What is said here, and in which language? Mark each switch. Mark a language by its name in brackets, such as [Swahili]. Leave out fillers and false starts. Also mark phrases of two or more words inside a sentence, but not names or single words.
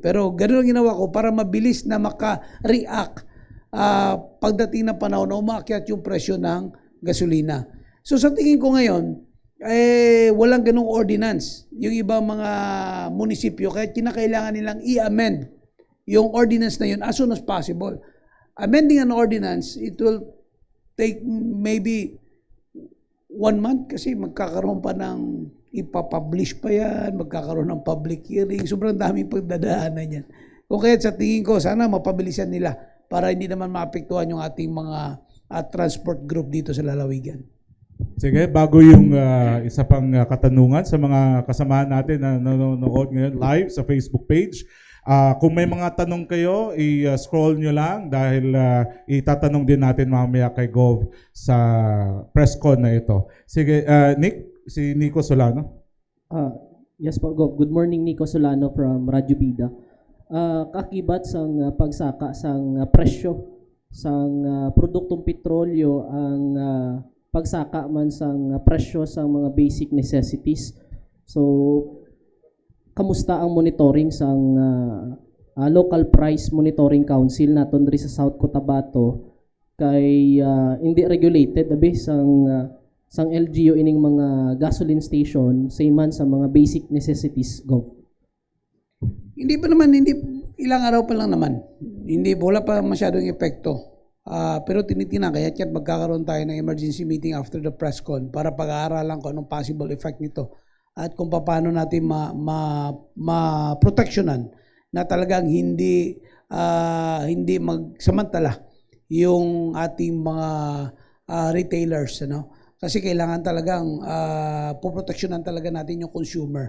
[Filipino] Pero ganoon ang ginawa ko para mabilis na maka-react pagdating ng panahon na umakyat yung presyo ng gasolina. So sa tingin ko ngayon, walang ganung ordinance. Yung ibang mga munisipyo, kaya kinakailangan nilang i-amend yung ordinance na yun [English] as soon as possible. Amending an ordinance, it will take maybe 1 month [Filipino] kasi magkakaroon pa ng ipapublish pa yan, magkakaroon ng [English] public hearing, [Filipino] sobrang daming pagdadaanan yan. Kung kaya sa tingin ko, sana mapabilisan nila para hindi naman maapektuhan yung ating mga [English] transport group [Filipino] dito sa lalawigan. Sige, bago yung isa pang katanungan sa mga kasamahan natin na nanonood ngayon live sa [English] Facebook page, [Filipino] kung may mga tanong kayo, i-scroll nyo lang dahil itatanong din natin mamaya kay Gov sa [English] press con [Filipino] na ito. Sige, Nick, si Nico Solano. [English] Yes po, Gov. Good morning, Nico Solano from Radyo Bida. [Hiligaynon] Kakibat sang pagsaka sang presyo sang produktong petrolyo ang pagsaka man sang presyo sang mga [English] basic necessities. [Hiligaynon] So, kamusta ang monitoring sang [English] local price monitoring council [Hiligaynon] naton diri sa South Cotabato kay hindi regulated abi sang LGU ining mga [English] gasoline station [Hiligaynon] same man sa mga [English] basic necessities, [Hiligaynon] Gov. [Filipino] Hindi ilang araw pa lang naman. Wala pa masyadong epekto. Pero tinitingnan, kaya magkakaroon tayo ng [English] emergency meeting after the press con [Filipino] para pag-aaralan kung anong [English] possible effect [Filipino] nito at kung paano natin ma-protectionan na talagang hindi magsamantala yung ating mga retailers, ano? Kasi kailangan talagang poproteksyonan talaga natin yung consumer.